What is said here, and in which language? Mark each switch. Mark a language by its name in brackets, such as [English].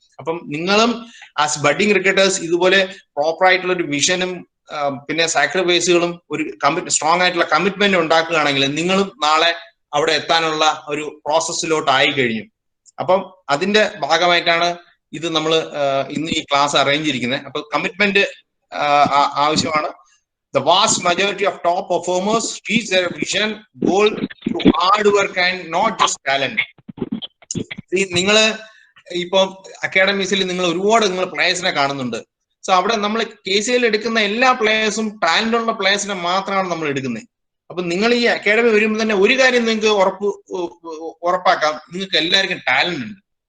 [Malayalam] അപ്പം നിങ്ങളും as budding cricketers ഇതുപോലെ പ്രോപ്പറായിട്ടുള്ള ഒരു വിഷനും പിന്നെ സാക്രിഫൈസുകളും ഒരു സ്ട്രോങ് ആയിട്ടുള്ള കമ്മിറ്റ്മെന്റ് ഉണ്ടാക്കുകയാണെങ്കിൽ നിങ്ങളും നാളെ അവിടെ എത്താനുള്ള ഒരു പ്രോസസ്സിലോട്ട് ആയി കഴിഞ്ഞു. അപ്പം അതിന്റെ ഭാഗമായിട്ടാണ് ഇത് നമ്മൾ ഇന്ന് ഈ ക്ലാസ് അറേഞ്ച് ചെയ്തിരിക്കുന്നത്. അപ്പൊ കമ്മിറ്റ്മെന്റ് ആവശ്യമാണ്. [English] The vast majority of top performers reach their vision goal through hard work and not just talent. [Malayalam] നിങ്ങൾ ഇപ്പൊ അക്കാഡമീസിൽ നിങ്ങൾ ഒരുപാട് പ്ലേയേഴ്സിനെ കാണുന്നുണ്ട്. സോ അവിടെ നമ്മൾ KCL എടുക്കുന്ന എല്ലാ പ്ലേയേഴ്സും ടാലന്റ് ഉള്ള പ്ലേയേഴ്സിനെ മാത്രമാണ് നമ്മൾ എടുക്കുന്നത്. അപ്പൊ നിങ്ങൾ ഈ അക്കാഡമി വരുമ്പോൾ തന്നെ ഒരു കാര്യം നിങ്ങൾക്ക് ഉറപ്പാക്കാം, നിങ്ങൾക്ക് എല്ലാവർക്കും ടാലന്റ് ഉണ്ട്.